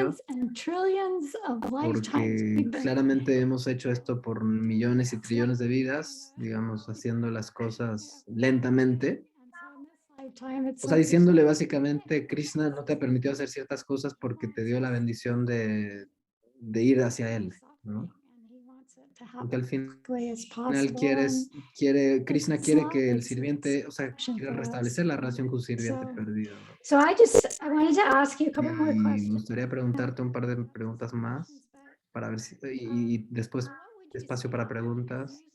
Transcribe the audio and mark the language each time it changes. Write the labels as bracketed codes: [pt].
[en] billions and trillions of lifetimes. [es] porque claramente hemos hecho esto por millones y trillones de vidas, digamos, haciendo las cosas lentamente. O sea, diciéndole básicamente, Krishna no te ha permitido hacer ciertas cosas porque te dio la bendición de ir hacia él, ¿no? Porque al final Krishna quiere que el sirviente, o sea, quiere restablecer la relación con su sirviente perdido, ¿no? [en] So I wanted to ask you a couple more [es] Y me [en] questions. [es] gustaría preguntarte un par de preguntas más para ver si, y después espacio para preguntas.